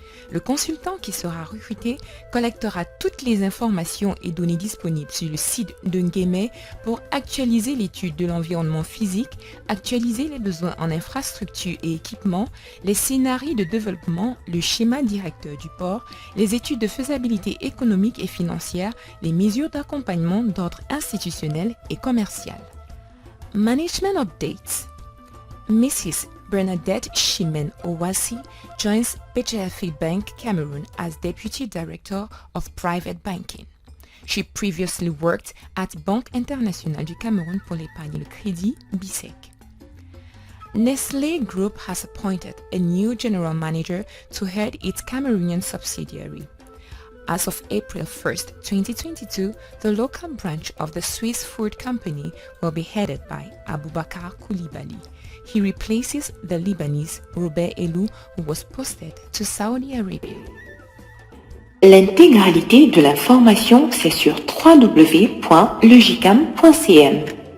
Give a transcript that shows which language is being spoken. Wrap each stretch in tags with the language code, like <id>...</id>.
<fr>Le consultant qui sera recruté collectera toutes les informations et données disponibles sur le site de Nguémé pour actualiser l'étude de l'environnement physique, actualiser les besoins en infrastructures et équipements, les scénarios de développement, le schéma directeur du port, les études de faisabilité économique et financière, les mesures d'accompagnement d'ordre institutionnel et commercial.</fr> <en>Management Updates. Mrs. Bernadette Chimène Owasi joins BGFA Bank Cameroon as Deputy Director of Private Banking. She previously worked at Banque Internationale du Cameroun pour l'épargne et le crédit, BISEC. Nestlé Group has appointed a new general manager to head its Cameroonian subsidiary. As of April 1st, 2022, the local branch of the Swiss food company will be headed by Aboubakar Koulibaly. He replaces the Lebanese Robert Elou, who was posted to Saudi Arabia.</en> <fr>L'intégralité de l'information, c'est sur www.legicam.cm.</fr>